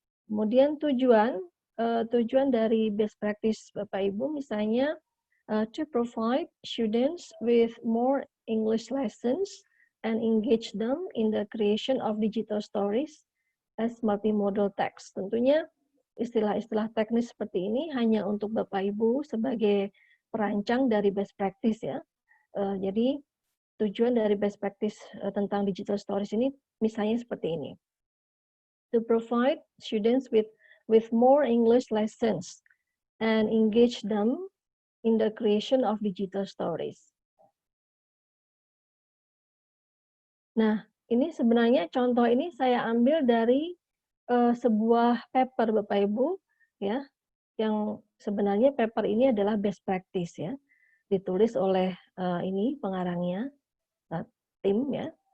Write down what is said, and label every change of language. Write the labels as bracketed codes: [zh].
[id] Kemudian tujuan dari best practice Bapak Ibu misalnya [en] to provide students with more English lessons and engage them in the creation of digital stories as multimodal text. [id] Tentunya istilah-istilah teknis seperti ini hanya untuk Bapak Ibu sebagai perancang dari best practice ya. Jadi tujuan dari best practice tentang digital stories ini misalnya seperti ini. [en] To provide students with more English lessons and engage them in the creation of digital stories. [id] Nah, ini sebenarnya contoh ini saya ambil dari sebuah paper Bapak Ibu ya, yang sebenarnya paper ini adalah best practice ya, ditulis oleh ini pengarangnya tim ya.